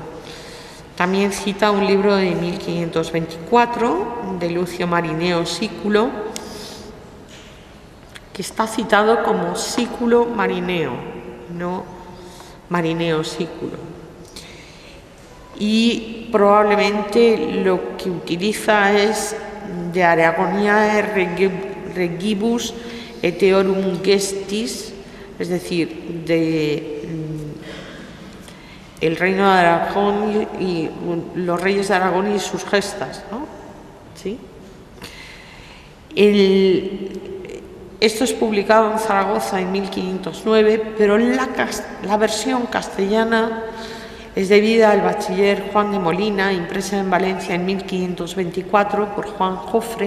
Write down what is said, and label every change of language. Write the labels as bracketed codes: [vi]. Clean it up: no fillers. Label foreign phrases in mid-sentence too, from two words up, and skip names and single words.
[es] También cita un libro de 1524 de Lucio Marineo Sículo, que está citado como Sículo Marineo, no Marineo Sículo. Y probablemente lo que utiliza es de Aragonia regibus eteorum gestis, es decir, de el reino de Aragón y los reyes de Aragón y sus gestas, ¿no? ¿Sí? Esto es publicado en Zaragoza en 1509, pero la versión castellana es debida al bachiller Juan de Molina, impresa en Valencia en 1524 por Juan Jofre.